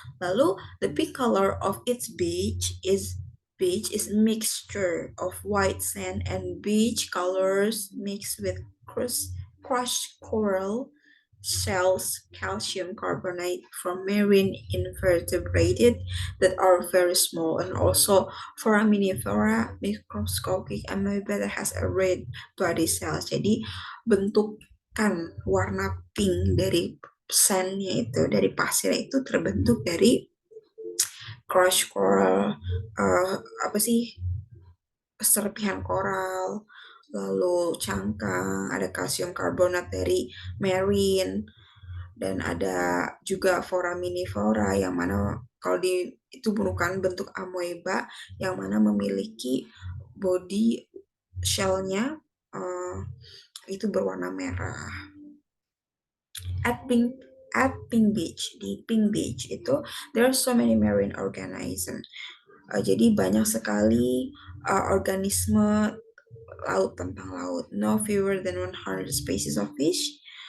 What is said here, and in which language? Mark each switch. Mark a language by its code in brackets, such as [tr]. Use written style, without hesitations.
[en] Lalu the pink color of its beach is mixture of white sand and beach colors mixed with crushed coral shells, calcium carbonate from marine invertebrates that are very small, and also foraminifera microscopic amoeba that has a red bloody cells. [id] Jadi bentukan warna pink dari sandnya itu, dari pasir itu terbentuk dari crush coral, apa sih, serpihan koral, lalu cangkang, ada kalsium karbonat dari marine, dan ada juga foraminifera yang mana kalau itu merupakan bentuk amoeba yang mana memiliki body shell-nya itu berwarna merah. [en] At Pink Beach, [id] di Pink Beach itu [en] there are so many marine organisms. [id] Jadi banyak sekali organisme laut, tentang laut. [en] No fewer than 100 species of fish.